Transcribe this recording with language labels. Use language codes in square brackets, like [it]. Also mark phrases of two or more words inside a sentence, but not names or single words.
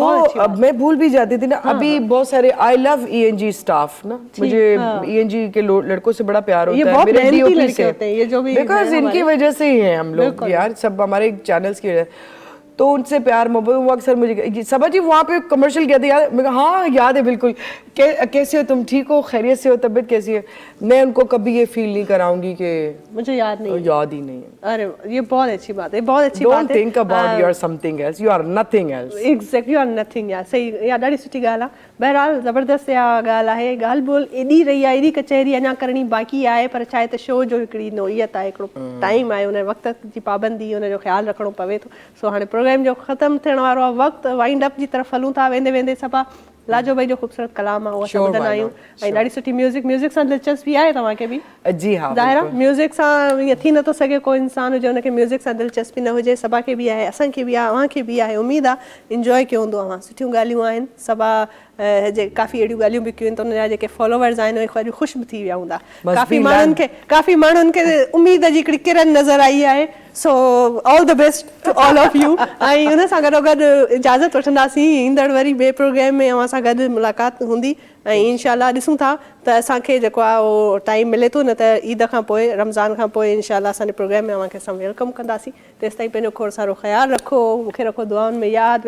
[hi] तो अब मैं भूल भी जाती थी ना। अभी बहुत सारे [en] I love ENG staff [hi] ना, मुझे ईएनजी के लड़कों से बड़ा प्यार होता है, मेरे डीओपी से, बिकॉज इनकी वजह से ही हैं हम लोग यार, सब हमारे चैनल्स की वजह, तो उनसे प्यार मोहब्बत। वो अक्सर मुझे सबा जी वहाँ पे कमर्शियल किया था, याद? मैं कहा हाँ याद है बिल्कुल, कैसे हो तुम, ठीक हो, खैरियत से हो, तबीयत कैसी है? मैं उनको कभी ये फील नहीं कराऊंगी कि मुझे याद नहीं, याद ही नहीं है। अरे ये बहुत अच्छी बात है, बहुत अच्छी बात है। [en] Don't think about you are something else, you are nothing else. Exactly, you are nothing यार, सही, या [sd] ॾाढी सुठी ॻाल्हि आहे। बहरहाल ज़बरदस्त इहा ॻाल्हि आहे। ॻाल्हि ॿोल एॾी रही आहे, एॾी कचहरी अञा करणी बाक़ी आहे, पर छा आहे त शो जो हिकिड़ी नोयत आहे, हिकिड़ो टाइम आहे, उन वक़्त जी पाबंदी, उनजो ख़्यालु रखिणो पवे थो। सो हाणे प्रोग्राम जो ख़तमु थियण वारो आहे, वक़्तु [en] wind up [sd] जी तरफ़ हलूं था। वेंदे वेंदे सभा लाजो भाई जो ख़ूबसूरत कलाम आहे उहो असां ॿुधंदा आहियूं, ऐं ॾाढी सुठी म्यूज़िक सां दिलचस्पी आहे तव्हांखे बि? [hi] जी हाँ, [sd] ज़ाहिर आहे म्यूज़िक सां ईअं थी नथो सघे को इंसान हुजे हुनखे म्यूज़िक सां दिलचस्पी न हुजे। सबा खे बि आहे, असांखे बि आहे, अव्हांखे बि आहे। उमेदु आहे इंजॉय कयो हूंदो अव्हां, सुठियूं ॻाल्हियूं आहिनि। सबा जे काफ़ी अहिड़ियूं ॻाल्हियूं बि कयूं आहिनि, त उन जा जेके फॉलोवर्स आहिनि उहे ॾाढी ख़ुशि बि थी विया हूंदा। काफ़ी माण्हुनि खे उमेद जी हिकिड़ी किरण नज़र आई आहे। [en] So all the best to all of you. [sd] ऐं हुन सां गॾोगॾु इजाज़त वठंदासीं, ईंदड़ वरी ॿिए प्रोग्राम में अव्हां सां गॾु मुलाक़ात हूंदी, ऐं इंशाल्लाह ॾिसूं था त असांखे जेको आहे उहो टाइम मिले थो, न त ईद खां पोइ, रमज़ान खां पोइ इंशाल्लाह असांजे प्रोग्राम में अव्हांखे असां वेलकम कंदासीं। तेसिताईं पंहिंजो खोड़ सारो ख़्यालु रखो, मूंखे रखो दुआउनि में यादि।